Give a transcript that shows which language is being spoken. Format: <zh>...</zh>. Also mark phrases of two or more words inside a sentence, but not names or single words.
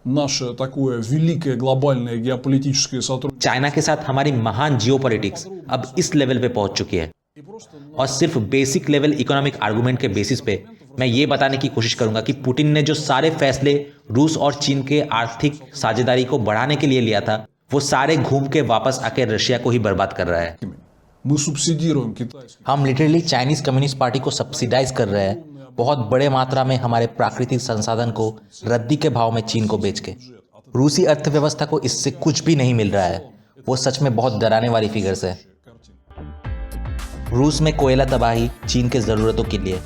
<hi>चाइना के साथ हमारी महान जियोपॉलिटिक्स अब इस लेवल पे पहुंच चुकी है। और सिर्फ</hi> <en>basic level economic argument</en> <hi>के बेसिस पे मैं ये बताने की कोशिश करूंगा कि पुतिन ने जो सारे फैसले रूस और चीन के आर्थिक साझेदारी को बढ़ाने के लिए लिया था, वो सारे घूम के वापस आके रशिया को ही बर्बाद कर रहा है।</hi> <ru>Мы субсидируем китайский.</ru> <hi>हम लिटरली चाइनीज कम्युनिस्ट पार्टी को सब्सिडाइज कर रहे हैं बहुत बड़े मात्रा में हमारे प्राकृतिक संसाधन को रद्दी के भाव में चीन को बेच के। रूसी अर्थव्यवस्था को इससे कुछ भी नहीं मिल रहा है। वो सच में बहुत डराने वाली फिगर्स है। रूस में कोयला तबाही चीन के ज़रूरतों के लिए।</hi>